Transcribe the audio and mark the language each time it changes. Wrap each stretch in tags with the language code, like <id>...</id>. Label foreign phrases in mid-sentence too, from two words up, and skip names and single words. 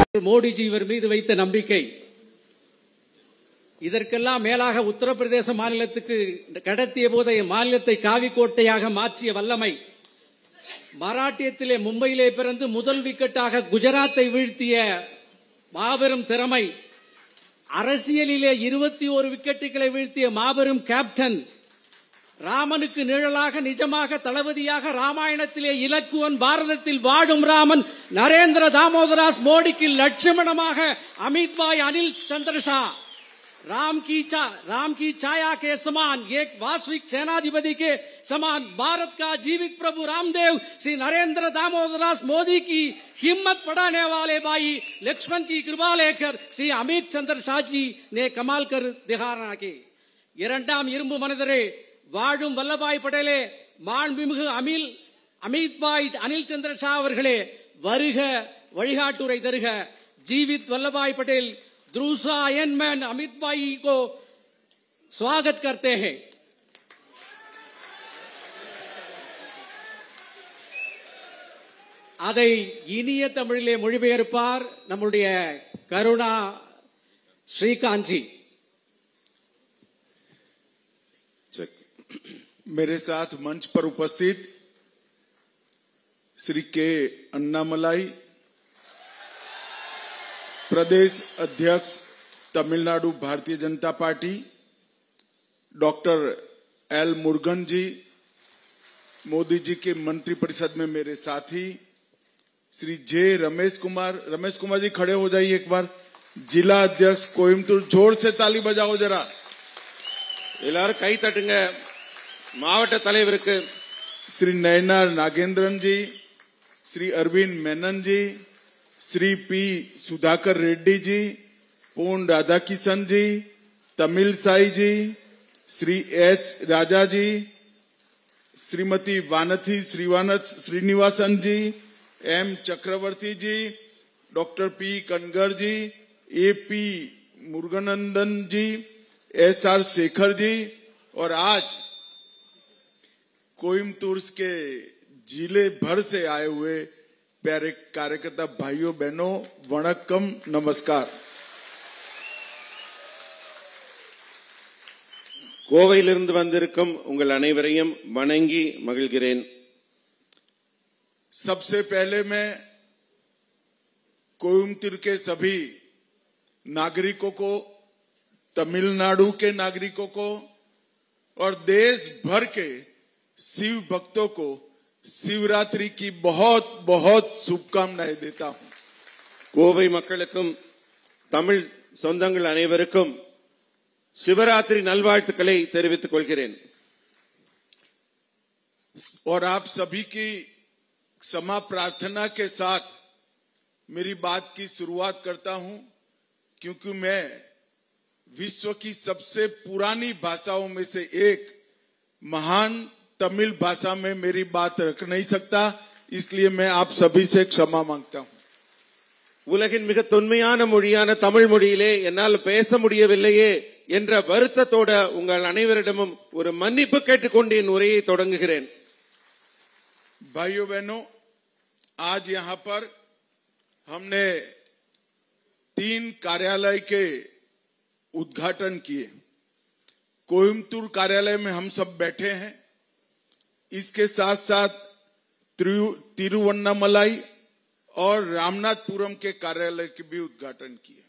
<ta>மோடிஜி இவர் மீது வைத்த நம்பிக்கை. இதற்கெல்லாம் மேலாக உத்தரப்பிரதேச மாநிலத்துக்கு கடத்திய போதை மாநிலத்தை காவிக்கோட்டையாக மாற்றிய வல்லமை, மராட்டியத்திலே மும்பையிலே பிறந்து முதல் விக்கெட்டாக குஜராத்தை வீழ்த்திய மாபெரும் திறமை, அரசியலிலே 21 விக்கெட்டுகளை வீழ்த்திய மாபெரும் கேப்டன், ராமனுக்கு நிழலாக நிஜமாக தளபதியாக ராமாயணத்திலே இலக்குவன், பாரதத்தில் வாடும் ராமன் நரேந்திர தாமோதராஸ் மோடிக்கு லட்சுமணமாக अमित भाई अनिल चंद्र</ta> <hi>शाह, राम की छाया के समान एक वास्तविक सेनाधिपति के समान भारत का जीवित प्रभु रामदेव श्री नरेंद्र दामोदरदास मोदी की हिम्मत बढ़ाने वाले भाई लक्ष्मण की कृपा लेकर श्री अमित चंद्र शाह जी ने कमाल कर दिखाना के</hi> <ta>இரண்டாம் இரும்பு மனிதரே, வாழும் வல்லபாய் பட்டேலே, மாண்புமிகு अमित भाई अनिल चंद्र शाह அவர்களே, வருக வழிகாட்டுரை தருக.</ta> <hi>जीवित वल्लभभाई पटेल दूसरा आयरनमैन अमित भाई को स्वागत करते हैं.</hi> <ta>அதை இனிய தமிழிலே மொழிபெயர்ப்பார் நம்முடைய கருணா ஸ்ரீகாந்த்ஜி.</ta> <hi>मेरे साथ मंच पर उपस्थित श्री के अन्नामलाई, प्रदेश अध्यक्ष तमिलनाडु भारतीय जनता पार्टी, डॉक्टर एल मुरुगन जी, मोदी जी के मंत्रिपरिषद में मेरे साथी श्री जे रमेश कुमार जी खड़े हो जाइए एक बार, जिला अध्यक्ष कोयम्बटूर, जोर से ताली बजाओ जरा,</hi> <ta>எல்லாரும் கை தட்டுங்க மாவட்ட தலைவருக்கு.</ta> <hi>श्री नयनार नागेंद्रन जी, श्री अरविंद मेनन जी, श्री पी सुधाकर रेड्डी जी, पूर्ण राधाकिशन जी, तमिल साई जी, श्री एच राजा जी, श्रीमती वानथी श्रीनिवासन जी, एम चक्रवर्ती जी, डॉक्टर पी कनगर जी, ए पी मुरुगनंदन जी, एस आर शेखर जी, और आज कोयम्बटूर के जिले भर से आए हुए प्यारे कार्यकर्ता भाइयों बहनों, वणक्कम, नमस्कार.</hi> <ta>கோவையிலிருந்து வந்திருக்கும் உங்கள் அனைவரையும் வணங்கி மகிழ்கிறேன்.</ta> <hi>सबसे पहले मैं कोयम्बटूर के सभी नागरिकों को, तमिलनाडु के नागरिकों को और देश भर के शिव भक्तों को शिवरात्रि की बहुत बहुत शुभकामनाएं देता हूं.</hi> <ta>கோவை மக்களுக்கும் தமிழ் சொந்தங்கள் அனைவருக்கும் சிவராத்திரி நல்வாழ்த்துக்களை தெரிவித்துக் கொள்கிறேன்.</ta> <hi>और आप सभी की क्षमा प्रार्थना के साथ मेरी बात की शुरुआत करता हूं, क्योंकि मैं विश्व की सबसे पुरानी भाषाओं में से एक महान तमिल भाषा में मेरी बात रख नहीं सकता, इसलिए मैं आप सभी से क्षमा मांगता हूं.</hi> <ta>உலகின் மிக தொன்மையான மொழியான தமிழ் மொழியிலே என்னால் பேச முடியவில்லையே என்ற வருத்தத்தோட உங்கள் அனைவரிடமும் ஒரு மன்னிப்பு கேட்டுக்கொண்டு என் உரையை தொடங்குகிறேன்.</ta> <hi>भाइयों बहनों, आज यहां पर हमने 3 कार्यालय के उद्घाटन किए. कोयम्बटूर कार्यालय में हम सब बैठे हैं, इसके साथ साथ तिरुवन्नामलाई और रामनाथपुरम के कार्यालय के भी उद्घाटन किए.</hi>